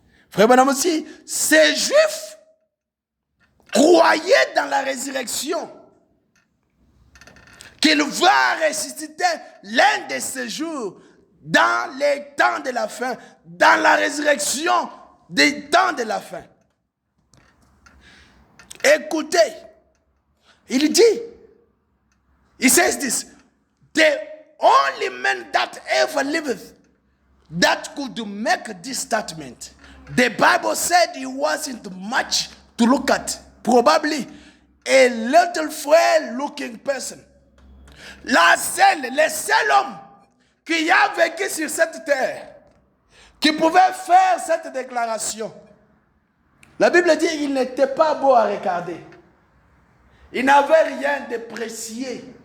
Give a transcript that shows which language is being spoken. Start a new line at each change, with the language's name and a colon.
French: Frère Branham aussi, ces Juifs croyaient dans la résurrection, qu'il va ressusciter l'un de ces jours dans les temps de la fin, dans la résurrection des temps de la fin. Écoutez, il dit,
English: he says this, the only man that ever lived that could make this statement, the Bible said he wasn't much to look at, probably a little frail looking person.
French: Le seul homme qui a vécu sur cette terre, qui pouvait faire cette déclaration. La Bible dit qu'il n'était pas beau à regarder. Il n'avait rien de précieux.